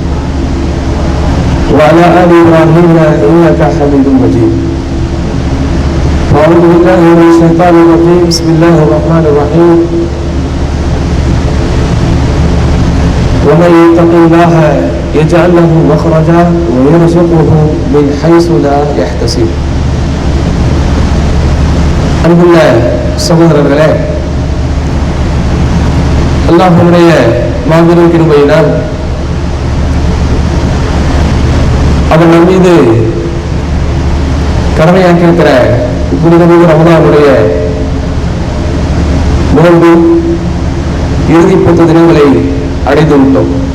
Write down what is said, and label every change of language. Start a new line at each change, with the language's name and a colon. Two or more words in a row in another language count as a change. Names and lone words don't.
Arabic: وعلى آل إبراهيم إنك حميد مجيد أعوذ بالله من الشيطان الرجيم بسم الله الرحمن الرحيم ومن يتق الله يجعل له مخرجا ويرزقه من حيث لا يحتسب
Tamil: அன்புள்ள சகோதரர்களே, அல்லாஹ்வுடைய மாபெரும் கிருபையினால் அவன் நம் மீது கடமையாக்கியிருக்கிற புனிதமிகு ரமதானுடைய நோன்பு இறுதி 10 தினங்களை அடைந்து விட்டோம்.